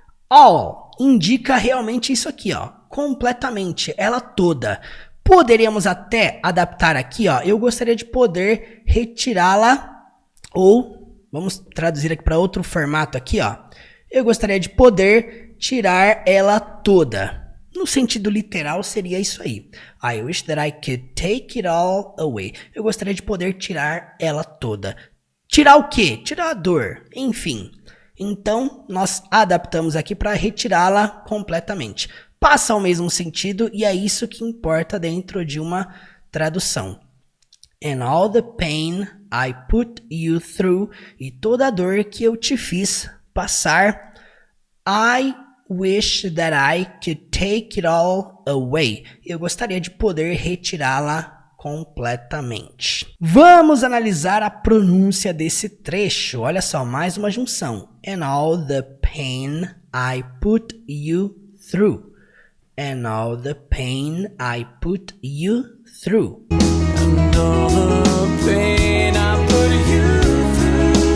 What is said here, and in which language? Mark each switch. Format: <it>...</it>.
<pt>All indica realmente isso aqui, ó. Completamente, ela toda. Poderíamos até adaptar aqui, ó. Eu gostaria de poder retirá-la, ou vamos traduzir aqui para outro formato aqui, ó. Eu gostaria de poder tirar ela toda. No sentido literal seria isso aí.</pt> <en>I wish that I could take it all away.</en> <pt>Eu gostaria de poder tirar ela toda. Tirar o quê? Tirar a dor. Enfim. Então, nós adaptamos aqui para retirá-la completamente. Passa ao mesmo sentido e é isso que importa dentro de uma tradução.</pt> <en>And all the pain I put you through.</en> <pt>E toda a dor que eu te fiz passar.</pt> <en>I wish that I could take it all away.</en> <pt>Eu gostaria de poder retirá-la completamente. Vamos analisar a pronúncia desse trecho. Olha só, mais uma junção.</pt> <en>And all the pain I put you through. And all the pain I put you through. And all the pain I put you through.</en>